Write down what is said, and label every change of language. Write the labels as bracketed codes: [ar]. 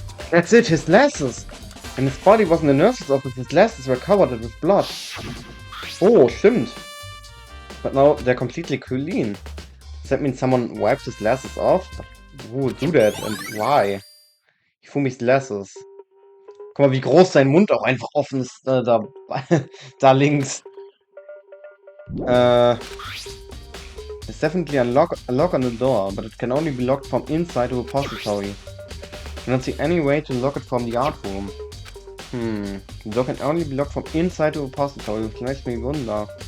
[en] That's it, his glasses! And his body was in the nurse's office, his glasses were covered with blood. [de] Oh, stimmt. [en] But now they're completely clean. Does that mean someone wiped his glasses off? Who would do that and why? Hifumi's glasses. [de] Guck mal, wie groß sein Mund auch einfach offen ist, da, da links. [en] There's definitely a lock on the door, but it can only be locked from inside the repository. I don't see any way to lock it from the art room. The door can only be locked from inside the repository, which makes me wonder.